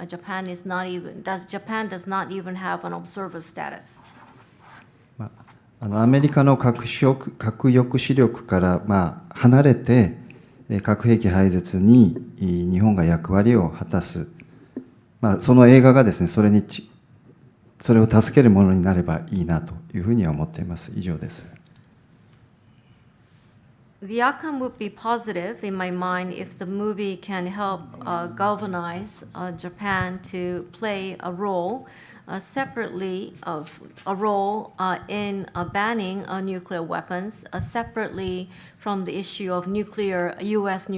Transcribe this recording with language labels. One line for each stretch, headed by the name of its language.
English: Japan does not even have an observer status.
Japanese: アメリカの核抑止力から離れて核兵器廃絶に日本が役割を果たす、その映画がですね、それを助けるものになればいいなというふうには思っています。以上です。
English: The outcome would be positive in my mind if the movie can help galvanize Japan to play a role separately of a role in banning nuclear weapons separately from the issue of U.S.